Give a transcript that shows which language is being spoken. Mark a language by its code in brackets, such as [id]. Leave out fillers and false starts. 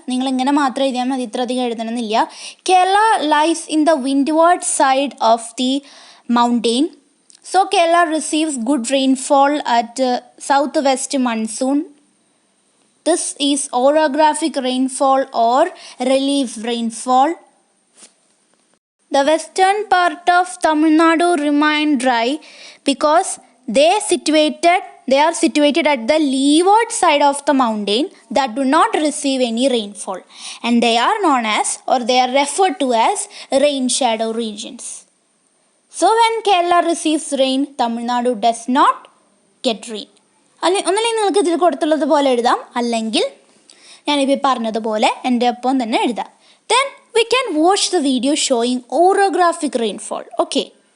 [ml] നിങ്ങളിങ്ങനെ മാത്രം എഴുതിയാൽ മതി, ഇത്ര അധികം എഴുതണമെന്നില്ല. [en] Kerala lies in the windward side of the mountain. So Kerala receives good rainfall at south west monsoon. This is orographic rainfall or relief rainfall. The western part of Tamil Nadu remain dry because they are situated at the leeward side of the mountain that do not receive any rainfall, and they are known as, or they are referred to as, rain shadow regions. So when Kerala receives rain, Tamil Nadu does not get rain. [ml] ഒന്നല്ലെങ്കിൽ നിങ്ങൾക്ക് ഇതിൽ കൊടുത്തുള്ളത് പോലെ എഴുതാം, അല്ലെങ്കിൽ ഞാനിപ്പോൾ പറഞ്ഞതുപോലെ എൻ്റെ ഒപ്പം തന്നെ എഴുതാം. [en] Then we can watch the video showing orographic rainfall. Okay.